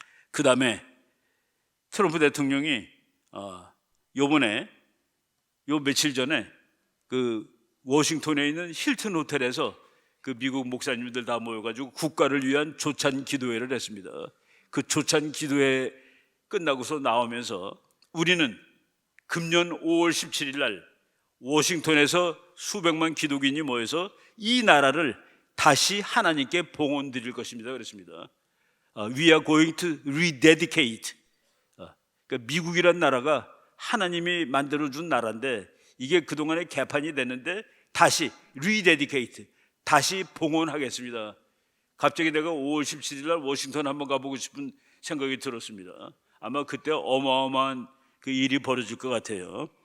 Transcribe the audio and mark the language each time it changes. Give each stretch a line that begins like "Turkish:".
Korean: 그 다음에 트럼프 대통령이 요번에 요 며칠 전에 그 워싱턴에 있는 힐튼 호텔에서 그 미국 목사님들 다 모여가지고 국가를 위한 조찬 기도회를 했습니다. 그 조찬 기도회 끝나고서 나오면서 우리는 금년 5월 17일 날 워싱턴에서 수백만 기독인이 모여서 이 나라를 다시 하나님께 봉헌 드릴 것입니다. 그랬습니다.
English: We are going to rededicate.
Korean: 그러니까 미국이란 나라가 하나님이 만들어준 나라인데 이게 그동안에 개판이 됐는데 다시 rededicate, 다시 봉헌하겠습니다. 갑자기 내가 5월 17일 날 워싱턴 한번 가보고 싶은 생각이 들었습니다. 아마 그때 어마어마한 그 일이 벌어질 것 같아요.